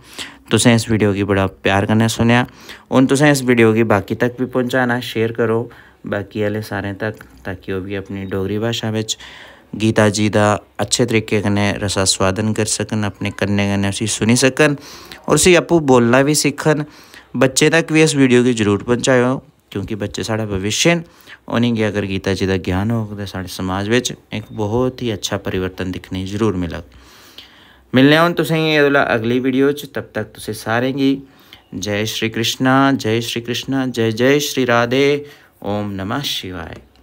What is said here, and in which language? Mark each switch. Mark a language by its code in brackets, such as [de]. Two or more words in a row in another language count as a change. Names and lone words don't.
[doi] तुसें इस वीडियो गी बड़ा प्यार कन्नै सुनेआ, हून तुसें इस वीडियो गी बाकी तक भी पहुँचाना, शेयर करो बाकी आह्ले सारें तक, ताकि ओह् भी अपनी डोगरी भाशा बिच गीता जी दा अच्छे तरीके कन्नै रसास्वादन करी सकन, अपने कन्नै कन्नै उसी सुनी सकन और उसी आपूं बोलना भी सिक्खन। बच्चे तक भी इस वीडियो गी जरूर पहुँचाओ क्योंकि बच्चे साढ़ा भविष्य न। उनेंगी अगर गीता जी दा ज्ञान होग तो साढ़े समाज विच एक बहुत ही अच्छा परिवर्तन दिक्खने जरूर मिलग। मिलने हून तुसेंगी अगली वीडियो च, तब तक तुसें सारें गी जय श्री कृष्णा, जय श्री कृष्णा, जय जय श्री राधे, [sa] ओम नमः शिवाय।